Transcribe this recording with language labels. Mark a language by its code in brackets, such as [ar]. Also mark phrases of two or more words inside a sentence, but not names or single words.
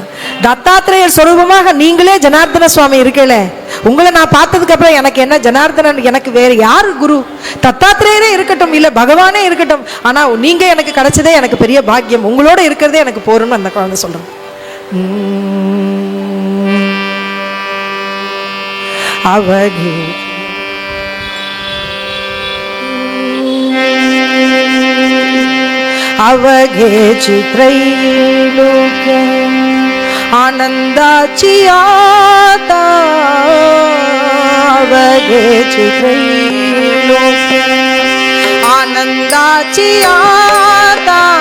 [ta] தத்தாத்திரேயர் சொரூபமாக நீங்களே ஜனார்தன சுவாமி இருக்கல, உங்களை நான் பார்த்ததுக்கு அப்புறம் எனக்கு என்ன ஜனார்தனன், எனக்கு வேற யாரு குரு? தத்தாத்திரேயரே இருக்கட்டும், இல்ல பகவானே இருக்கட்டும், ஆனா நீங்க எனக்கு கிடைச்சதே எனக்கு பெரிய பாக்கியம், உங்களோட இருக்கிறதே எனக்கு போறோம்னு அந்த குழந்தை சொல்றேன். [mr] அவகே अवघेची त्रैलोक्य आनंदाची आता, अवघेची त्रैलोक्य आनंदाची आता,